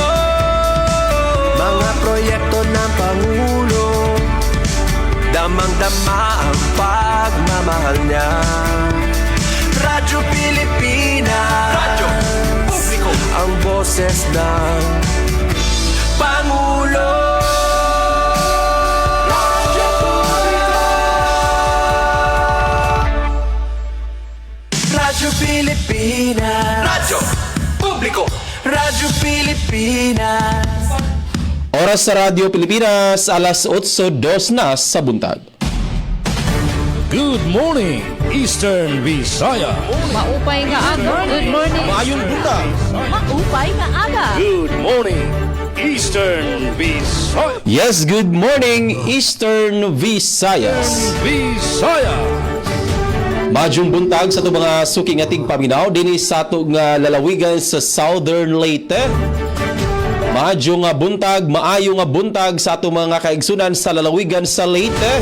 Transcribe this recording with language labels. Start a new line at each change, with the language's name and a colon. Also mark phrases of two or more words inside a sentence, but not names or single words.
Filipino: Mga proyekto ng Pangulo, damang-dama ang pagmamahal niya. Radyo Pilipinas, radyo publiko, ang boses ng Pangulo. Radyo publiko, Radyo Pilipinas, radyo publiko, Radyo Pilipinas.
Cebuano: Oras sa Radyo Pilipinas, alas 8:02 na sa buntag.
English: Good morning, Eastern Visaya.
Waray: Maupay nga aga.
English: Good morning.
Cebuano: Mayong buntag.
Waray: Maupay nga aga.
English: Good morning, Eastern Visaya. Yes, good morning, Eastern Visayas. Visaya.
Cebuano: Madyong buntag sa ito mga suking ating paminaw, din sa ito nga lalawigan sa Southern Leyte. Madyo nga buntag, maayo nga buntag sa ato mga kaigsunan sa lalawigan sa Leyte.